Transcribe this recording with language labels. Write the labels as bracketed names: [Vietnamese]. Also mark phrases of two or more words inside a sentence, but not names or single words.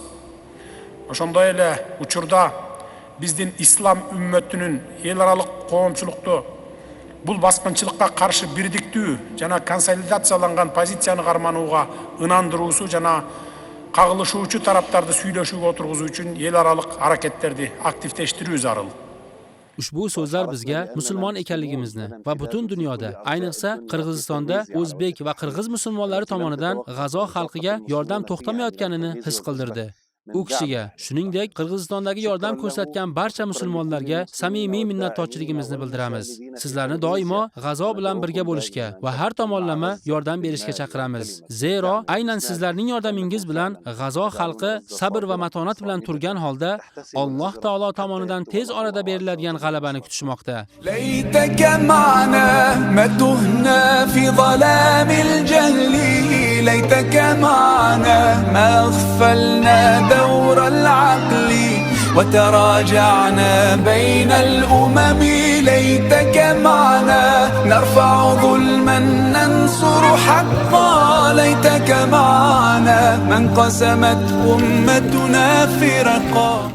[Kyrgyz] Ошондой эле учурда биздин ислам үммөтүнүн эл аралык коомчулукту бул баскынчылыкка каршы бирдиктүү жана консолидацияланган позицияны карманууга ынандыруусу жана кагылышуучу тараптарды сүйлөшүүгө отургузуу үчүн эл аралык аракеттерди активдештирүү зарыл. [Uzbek] Ushbu so'zlar bizga musulmon ekanligimizni va butun dunyoda, ayniqsa Qirg'izistonda o'zbek va qirg'iz musulmonlari tomonidan G'azo xalqiga yordam to'xtamayotganini his qildirdi. U kishiga, shuningdek, Qirg'izistondagi yordam ko'rsatgan barcha musulmonlarga samimiy minnatdorchiligimizni bildiramiz. Sizlarni doimo G'azo bilan birga bo'lishga va har tomonlama yordam berishga chaqiramiz. Zero, aynan sizlarning yordamingiz bilan G'azo xalqi sabr va matonat bilan turgan holda Alloh taolo tomonidan tez orada beriladigan g'alabani kutishmoqda. [Arabic] ليتك معنا ما تهنا في ظلام الجهل ليتك معنا ما أغفلنا دور العقل وتراجعنا بين الأمم ليتك معنا نرفع ظلما ننصر حقا ليتك معنا من قسمت أمتنا فرقا